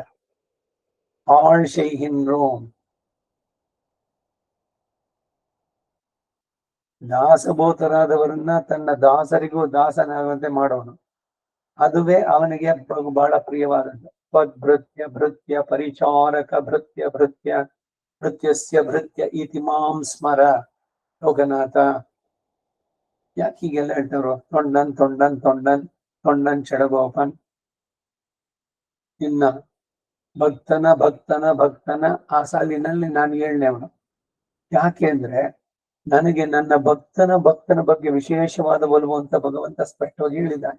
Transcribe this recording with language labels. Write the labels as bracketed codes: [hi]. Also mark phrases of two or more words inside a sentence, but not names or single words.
[kn] ಆಳ್ ಶೈಹಿನ್ರು, ದಾಸಭೂತರಾದವರನ್ನ ತನ್ನ ದಾಸರಿಗೂ ದಾಸನಾಗುವಂತೆ ಮಾಡೋನು. ಅದುವೇ ಅವನಿಗೆ ಬಹಳ ಪ್ರಿಯವಾದದ್ದು. [sa] ಭೃತ್ಯ ಪರಿಚಾರಕ ಭೃತ್ಯಸ್ಯ ಭೃತ್ಯ ಇತಿ ಮಾಂ ಸ್ಮರ. [kn] ಲೋಕನಾಥ ಯಾಕೆ ಹೀಗೆಲ್ಲ ಹೇಳ್ತವ್ರು? ತೊಂಡನ್ ಚೆಡಗೋಪನ್. ಇನ್ನ ಭಕ್ತನ ಆ ಸಾಲಿನಲ್ಲಿ ನಾನು 7ನೇವನು. ಯಾಕೆ ಅಂದ್ರೆ ನನಗೆ ನನ್ನ ಭಕ್ತನ ಬಗ್ಗೆ ವಿಶೇಷವಾದ ಒಲವು ಅಂತ ಭಗವಂತ ಸ್ಪಷ್ಟವಾಗಿ ಹೇಳಿದ್ದಾನೆ.